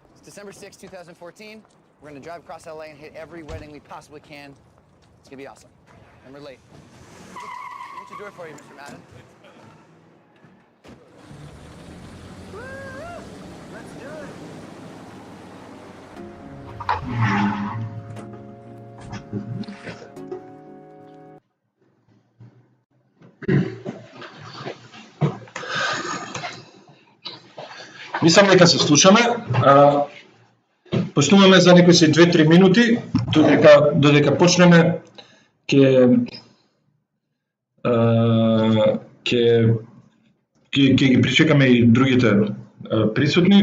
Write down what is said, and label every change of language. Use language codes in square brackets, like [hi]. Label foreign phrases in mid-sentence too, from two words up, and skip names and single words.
[en] December 6, 2014. We're going to drive across LA and hit every wedding we possibly can. It's going to be awesome. And we're late. What's your door for you, Mr. Madden? Woo! Let's do it. [mk] Мислам дека се слушаме. Почнуваме за некои си 2-3 минути, додека почнеме ќе ги причекаме и другите присутни.